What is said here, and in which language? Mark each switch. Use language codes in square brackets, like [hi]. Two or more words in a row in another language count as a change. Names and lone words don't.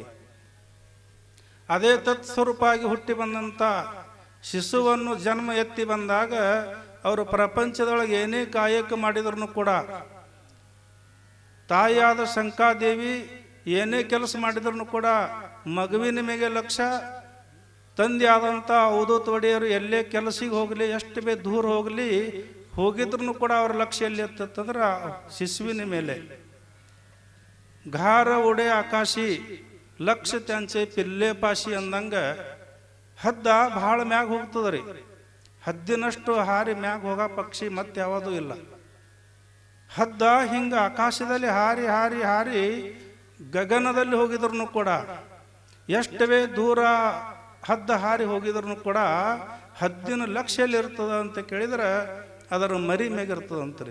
[kn] ಅದೇ ತತ್ಸ್ವರೂಪಾಗಿ ಹುಟ್ಟಿ ಬಂದಂಥ ಶಿಶುವನ್ನು ಜನ್ಮ ಎತ್ತಿ ಬಂದಾಗ ಅವರು ಪ್ರಪಂಚದೊಳಗೆ ಏನೇ ಕಾಯಕ ಮಾಡಿದ್ರು ಕೂಡ, ತಾಯಿಯಾದ ಶಂಖಾದೇವಿ ಏನೇ ಕೆಲಸ ಮಾಡಿದ್ರು ಕೂಡ ಮಗುವಿನ ಮೇಲೆ ಲಕ್ಷ್ಯ, ತಂದೆ ಆದಂಥ ಅವಧೂತ ಒಡೆಯರು ಎಲ್ಲೇ ಕೆಲಸಿಗೆ ಹೋಗಲಿ, ಎಷ್ಟು ಬೇ ದೂರ ಹೋಗಲಿ, ಹೋಗಿದ್ರು ಕೂಡ ಅವ್ರ ಲಕ್ಷ್ಯ ಎಲ್ಲಿ ಇರ್ತಂದ್ರೆ ಶಿಶುವಿನ ಮೇಲೆ. [mr] घार उडे आकाशी लक्ष त्यांचे पिल्ले पाशी [kn] अंದಂಗ ಹದ್ದ ಭಾಳ ಮ್ಯಾಗ ಹೋಗ್ತದ್ರಿ. ಹದ್ದಿನಷ್ಟು ಹಾರಿ ಮ್ಯಾಗ ಹೋಗೋ ಪಕ್ಷಿ ಮತ್ತೆ ಯಾವುದೂ ಇಲ್ಲ. ಹದ್ದ ಹಿಂಗ ಆಕಾಶದಲ್ಲಿ ಹಾರಿ ಹಾರಿ ಹಾರಿ ಗಗನದಲ್ಲಿ ಹೋಗಿದ್ರು ಕೂಡ, ಎಷ್ಟವೇ ದೂರ ಹದ್ದ ಹಾರಿ ಹೋಗಿದ್ರು ಕೂಡ ಹದ್ದಿನ ಲಕ್ಷ್ಯಲ್ಲಿ ಇರ್ತದ ಅಂತ ಕೇಳಿದ್ರೆ ಅದರ ಮರಿ ಮೇಗಿರ್ತದಂತ್ರಿ.